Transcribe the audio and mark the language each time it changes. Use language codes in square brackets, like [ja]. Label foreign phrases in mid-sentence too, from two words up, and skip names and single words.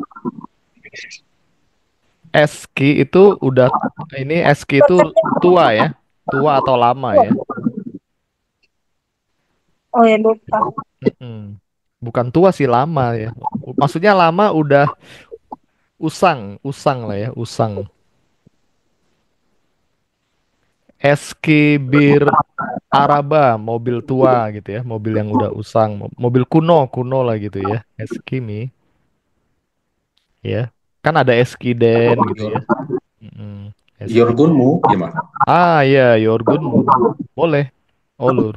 [id] eski itu udah ini eski itu Pekerjaan. tua ya. Tua atau lama ya. Oh ya lupa. Mm-mm. Bukan tua sih lama ya. Maksudnya lama udah usang, usang lah ya, usang. [tr] Eski bir Araba, [id] mobil tua gitu ya, mobil yang udah usang, mobil kuno, kuno lah gitu ya. Eskimi ya. Kan ada Eskiden gitu ya. Mm-mm. Eski. Yorgunmu gimana? Ah ya, Yorgunmu. Boleh. Olur.